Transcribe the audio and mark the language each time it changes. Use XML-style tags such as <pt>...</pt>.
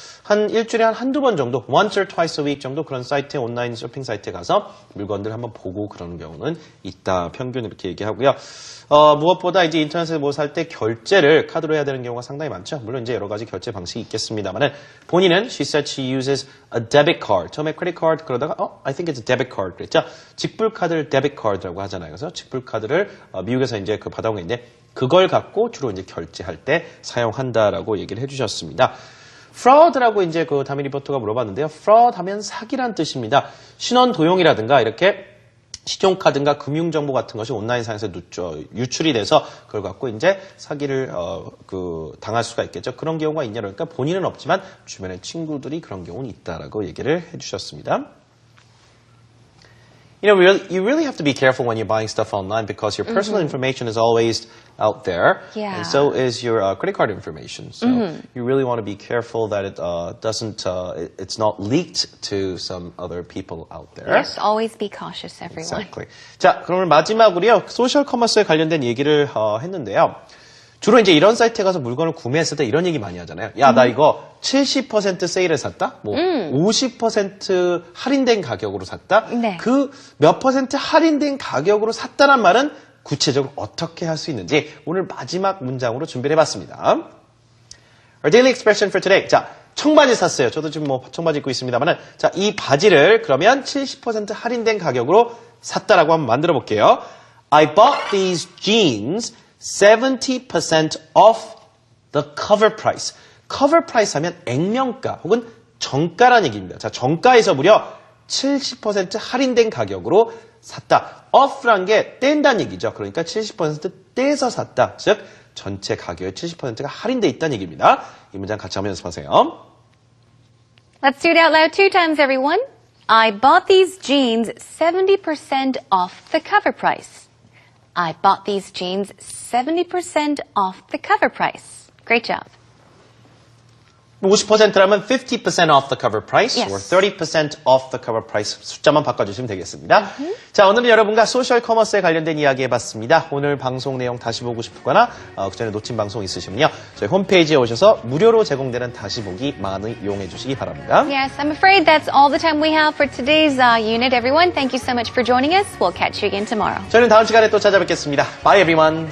<ko>한 일주일에 한두 번 정도,</ko> <en>once or twice a week</en> <ko>정도 그런 사이트에 온라인 쇼핑 사이트에 가서 물건들 한번 보고 그러는 경우는 있다. 평균 이렇게 얘기하고요. 무엇보다 이제 인터넷에서 뭐 살 때 결제를 카드로 해야 되는 경우가 상당히 많죠. 물론 이제 여러 가지 결제 방식이 있겠습니다만은 본인은</ko> <en>she said she uses a debit card.</en> <ko>처음에</ko> <en>credit card</en> <ko>그러다가</ko> <en>I think it's a debit card</en> <ko>그랬죠. 직불 카드를 debit card라고 하잖아요. 그래서 직불 카드를 미국에서 이제 받아온 게 있는데 그걸 갖고 주로 이제 결제할 때 사용한다라고 얘기를 해주셨습니다. fraud라고 이제 그 다미 리포터가 물어봤는데요. fraud 하면 사기란 뜻입니다. 신원 도용이라든가 이렇게 신용카드인가 금융정보 같은 것이 온라인상에서 유출이 돼서 그걸 갖고 이제 사기를 당할 수가 있겠죠. 그런 경우가 있냐 그러니까 본인은 없지만 주변의 친구들이 그런 경우는 있다라고 얘기를 해주셨습니다.</ko> <en>You know, you really have to be careful when you're buying stuff online because your personal information is always out there, Yeah. and so is your credit card information. So you really want to be careful that it it's not leaked to some other people out there. Yes, always be cautious, everyone. Exactly.</en> <ko>자, 그러면 마지막으로요 소셜 커머스에 관련된 얘기를 했는데요. 주로 이제 이런 사이트에 가서 물건을 구매했을 때 이런 얘기 많이 하잖아요. 야, 나 이거 70% 세일에 샀다? 뭐, 50% 할인된 가격으로 샀다? 네. 그 몇 퍼센트 할인된 가격으로 샀다는 말은 구체적으로 어떻게 할 수 있는지 오늘 마지막 문장으로 준비를 해봤습니다.</ko> <en>Our daily expression for today.</en> <ko>자, 청바지 샀어요. 저도 지금 뭐 청바지 입고 있습니다만은. 자, 이 바지를 그러면 70% 할인된 가격으로 샀다라고 한번 만들어 볼게요.</ko> <en>I bought these jeans 70% off the cover price.</en> <ko>cover price 하면 액면가 혹은 정가라는 얘기입니다. 자, 정가에서 무려 70% 할인된 가격으로 샀다. off란 게 뗀다는 얘기죠. 그러니까 70% 떼서 샀다. 즉, 전체 가격의 70%가 할인돼 있다는 얘기입니다. 이 문장 같이 한번 연습하세요.</ko> <en>Let's do it out loud 2 times, everyone. I bought these jeans 70% off the cover price. I bought these jeans 70% off the cover price. Great job.</en> <ko>50%라면</ko> <en>50% off the cover price Yes. or 30% off the cover price</en> <ko>숫자만 바꿔주시면 되겠습니다. 자, 오늘은 여러분과 소셜 커머스에 관련된 이야기 해봤습니다. 오늘 방송 내용 다시 보고 싶거나 그 전에 놓친 방송 있으시면요. 저희 홈페이지에 오셔서 무료로 제공되는 다시 보기 많이 이용해 주시기 바랍니다.</ko> <en>Yes, I'm afraid that's all the time we have for today's unit, everyone. Thank you so much for joining us. We'll catch you again tomorrow.</en> <ko>저희는 다음 시간에 또 찾아뵙겠습니다.</ko> <en>Bye everyone.</en>